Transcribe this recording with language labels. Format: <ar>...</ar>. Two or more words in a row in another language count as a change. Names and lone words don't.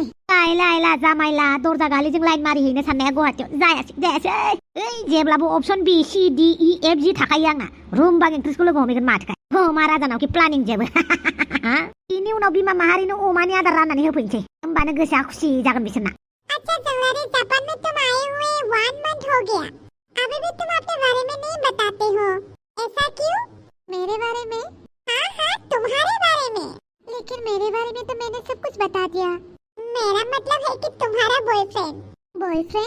<brx>लायला जामायला दरजा गालिजों लाइन मारिहैनो साननाया गुवाहाटियाव जायासै ओइ जेब्लाबो अपसन बि सि डि इ एफ जि थाखायो आंना रुम बाग एक्ट्रेसखौ लोगो हमैगोन माथोखाय हमा राजानाव कि प्लानिं जेबो बिनि उनाव बिमा माहारिनो अमानि आदार राननानै होफैनोसै होमबानो गोसोआ खुसि जागोन बिसोरना।</brx> <hi>अच्छा जंगलारी, जापान में तुम आए हुए 1 मंथ हो गया, अभी भी तुम अपने बारे में नहीं बताते हो, ऐसा क्यों? मेरे बारे में? हाँ तुम्हारे बारे में। लेकिन मेरे बारे में तो मैंने सब कुछ बता दिया। मेरा मतलब है कि तुम्हारा बॉयफ्रेंड?</hi>